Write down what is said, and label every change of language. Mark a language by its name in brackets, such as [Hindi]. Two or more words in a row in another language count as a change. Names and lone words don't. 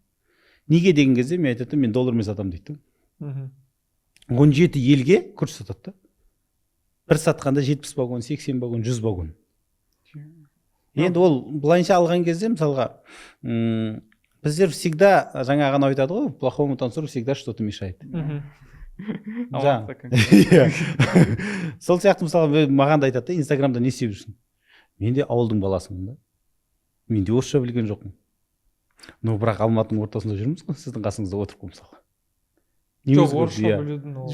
[Kazakh] Неге деген кезде мен айтады, мен доллармен сатамын дейді. 17 елге күріш сатады да. Бір сатқанда 70 вагон, 80 вагон, 100 вагон. Енді ол былайынша алған кезде, мысалға, біздер всегда, жаңа ғана айтады ғой, [Russian] плохому танцору всегда что-то мешает. [Kazakh] Сол сияқты мысалға маған да айтады, Инстаграмда не істеп жүрсің? Мен де ауылдың баласымын да. Мен де орысша білген жоқпын. Но бірақ Алматының ортасында жүрміз ғой, сіздің қасыңызда отырып қой мысалға. Жоқ, орысша білудің ол.